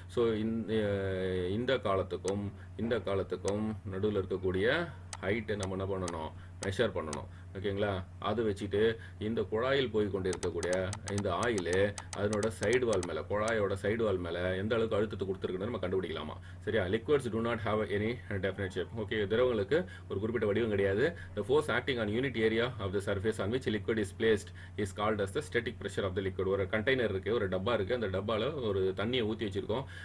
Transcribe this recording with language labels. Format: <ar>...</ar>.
<ta>So இந்த காலத்துக்கும் நடுவில் இருக்கக்கூடிய ஹைட்டை நம்ம என்ன பண்ணணும், மெஷர் பண்ணணும். ஓகேங்களா? அது வச்சுட்டு இந்த குழாயில் போய் கொண்டு இருக்கக்கூடிய இந்த ஆயில் அதனோட சைடு வால் மேலே, குழாயோட சைடு வால் மேலே எந்த அளவுக்கு அழுத்தத்தை கொடுத்துருக்குன்னு நம்ம கண்டுபிடிக்கலாமா? சரியா?</ta> <en>Liquids do not have any definite shape.</en> <ta>Okay, திரவங்களுக்கு ஒரு குறிப்பிட்ட வடிவம் கிடையாது.</ta> <en>The force acting on unit area of the surface on which liquid is placed is called as the static pressure of the liquid.</en> <ta>ஒரு container இருக்கு, ஒரு டப்பா இருக்கு. அந்த டப்பால ஒரு தண்ணியை ஊற்றி வச்சிருக்கோம்.</ta>